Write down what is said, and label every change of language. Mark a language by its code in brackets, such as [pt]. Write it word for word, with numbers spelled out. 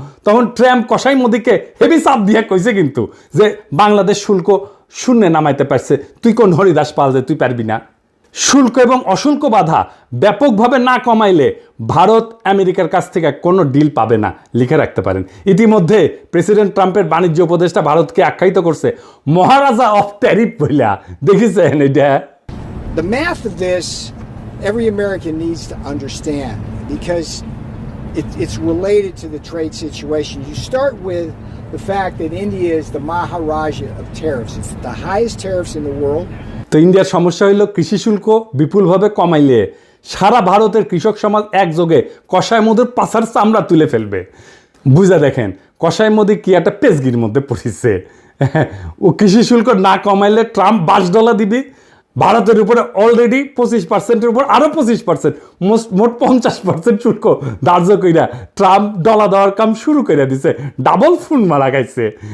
[bn] তখন ট্রাম্প কসাই মোদিকে হেভি চাপ দিয়ে কইছে কিন্তু যে বাংলাদেশ শুল্ক শূন্যে নামাইতে পারছে, তুই কোন হরিদাস পাল যে তুই পারবি না। শুল্ক এবং অশুল্ক বাধা ব্যাপকভাবে না কমাইলে ভারত আমেরিকার কাছ থেকে কোনো ডিল পাবে না, লিখে রাখতে পারেন। ইতিমধ্যে প্রেসিডেন্ট ট্রাম্পের বাণিজ্য উপদেষ্টা ভারতকে আখ্যায়িত করছে মহারাজা অফ ট্যারিফ বইলা, দেখেছেন এটা? [en] The math of this every American needs to understand because It, it's related to the trade situation. You start with the fact that India is the Maharaja of tariffs. It's the highest tariffs in the world. [bn] তো ইন্ডিয়ার সমস্যা হইল কৃষি শুল্ক বিপুলভাবে কমাইলে সারা ভারতের কৃষক সমাজ একযোগে কসাই মোদির পাছার চামড়া তুলে ফেলবে। বুঝা দেখেন কসাই মোদি কি একটা পেজগির মধ্যে পড়েছে। ও কৃষি শুল্ক না কমাইলে ট্রাম্প বাস ডলা দিবি, ভারতের উপরে অলরেডি পঁচিশ পার্সেন্টের উপর আরও পঁচিশ পার্সেন্ট মোট মোট পঞ্চাশ পার্সেন্ট শুল্ক ধার্য কইরা ট্রাম্প ডলা দেওয়ার কাম শুরু করে দিছে, ডাবল ফোন মারা গাইছে।